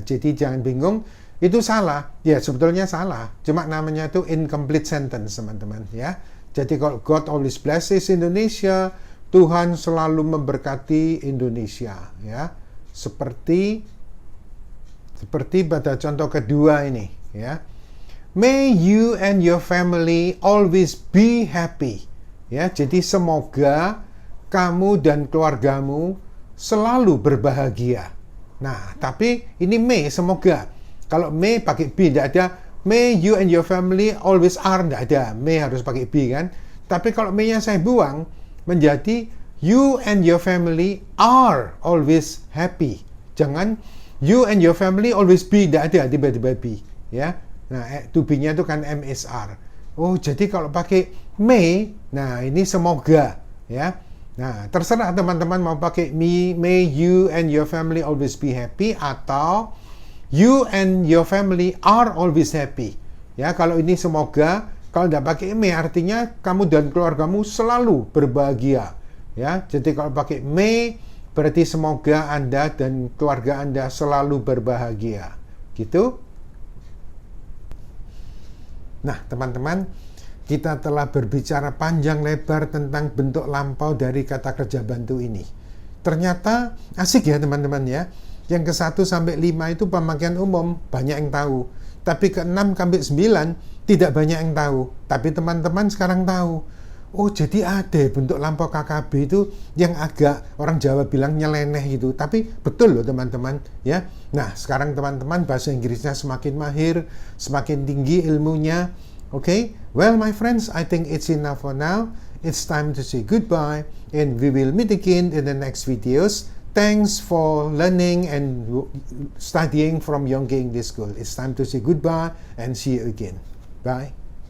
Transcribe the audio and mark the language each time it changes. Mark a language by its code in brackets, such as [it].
[id] Jadi jangan bingung, itu salah. Ya, sebetulnya salah. Cuma namanya itu incomplete sentence, teman-teman, ya. Jadi kalau [en] God always blesses Indonesia, [id] Tuhan selalu memberkati Indonesia, ya. Seperti pada contoh kedua ini, ya. [en] May you and your family always be happy. [id] Ya, jadi semoga kamu dan keluargamu selalu berbahagia. Nah, tapi ini may, semoga. Kalau may pakai be, tidak ada [en] may you and your family always are, [id] tidak ada. May harus pakai be kan. Tapi kalau may-nya saya buang, menjadi [en] you and your family are always happy. [id] Jangan [en] you and your family always be, [id] tidak ada tiba-tiba [en] be. Ya. [id] Nah, to be-nya itu kan MSR. Oh, jadi kalau pakai may, nah ini semoga. Ya. Nah, terserah teman-teman mau pakai [en] may you and your family always be happy, [id] atau [en] you and your family are always happy. [id] Ya, kalau ini semoga, kalau tidak pakai may artinya kamu dan keluargamu selalu berbahagia. Ya, jadi kalau pakai may berarti semoga Anda dan keluarga Anda selalu berbahagia. Gitu. Nah, teman-teman, kita telah berbicara panjang lebar tentang bentuk lampau dari kata kerja bantu ini. ternyata asik ya teman-teman ya. Yang ke-1 sampai 5 itu pemakaian umum, banyak yang tahu. Tapi ke-6 sampai 9 tidak banyak yang tahu. Tapi teman-teman sekarang tahu. Oh, jadi ada bentuk lampau KKB itu yang agak orang Jawa bilang nyeleneh itu. Tapi betul loh teman-teman ya. Nah, sekarang teman-teman bahasa Inggrisnya semakin mahir, semakin tinggi ilmunya. [en] Okay? Well, my friends, I think it's enough for now. It's time to say goodbye and we will meet again in the next videos. Thanks for learning and studying from Yongke English School. It's time to say goodbye and see you again. Bye.